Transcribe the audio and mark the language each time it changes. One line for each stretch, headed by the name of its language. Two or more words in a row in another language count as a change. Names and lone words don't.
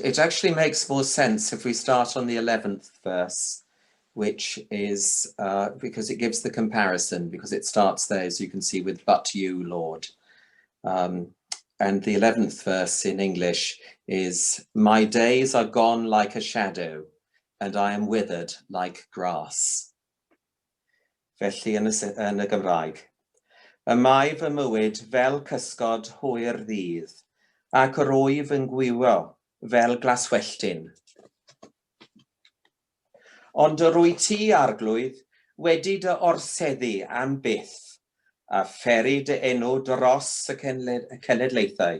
English: It actually makes more sense if we start on the 11th verse, which is because it gives the comparison, because it starts there, as you can see, with "but you, Lord." And the 11th verse in English is, "My days are gone like a shadow, and I am withered like grass."
Welsh: Felly yn y Gymraeg. Y mae fy mywyd fel cysgod hwyr ddydd, ac yr wyf yn gwywo fel glaswelltyn. Ond yr wyt ti, arglwydd, wedi dy orseddu am byth, a pheri dy enw dros y cenedlaethau.